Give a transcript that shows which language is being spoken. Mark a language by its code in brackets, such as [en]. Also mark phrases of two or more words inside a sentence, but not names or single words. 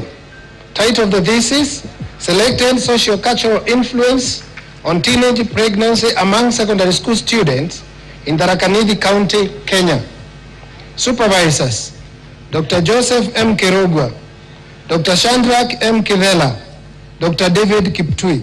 [en] Title of the thesis, Selected Socio-Cultural Influence on Teenage Pregnancy Among Secondary School Students in Tharaka Nithi County, Kenya. Supervisors, Dr. Joseph M. Kirogwa, Dr. Shandrak M. Kivela, Dr. David Kiptui.